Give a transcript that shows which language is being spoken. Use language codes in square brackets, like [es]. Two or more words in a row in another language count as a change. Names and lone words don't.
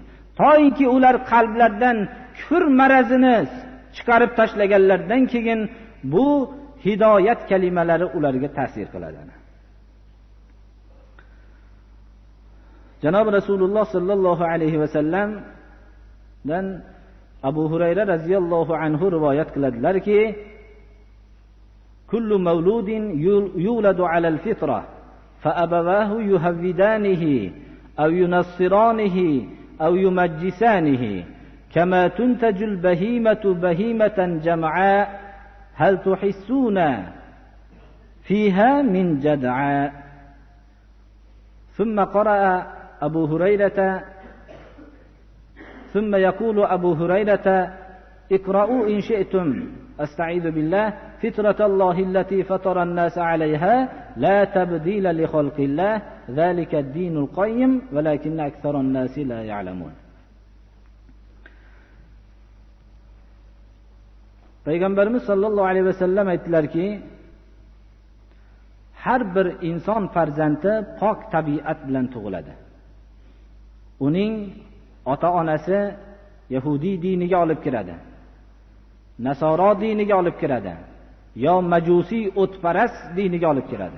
[uz] To'yki ular qalblardan kufr marazini chiqarib tashlaganlardan keyin bu hidoyat kalimalari ularga ta'sir qiladi. Janob Rasululloh [ar] صلى الله عليه وسلم [uz] dan Abu Hurayra [ar] رضي الله عنه [uz] rivoyat qiladilarki, [ar] كل مولود يولد على الفطرة فأبواه يهودانه أو ينصرانه أو يمجسانه كما تنتج البهيمة بهيمة جمعاء هل تحسون فيها من جدعاء. ثم قرأ أبو هريرة ثم يقول أبو هريرة اقرأوا إن شئتم أستعيذ بالله فطرة الله التي فطر الناس عليها لا تبديل لخلق الله ذلك الدين القيم ولكن أكثر الناس لا يعلمون. [uz] Peygamberimiz [ar] صلى الله عليه وسلم [uz] aytdilarki, har bir inson farzandi pok tabiat bilan tug'iladi. Uning ota-onasi Yahudi diniga olib kiradi, Nasoro diniga olib kiradi, yo majusiy o'tparast diniga olib kiradi.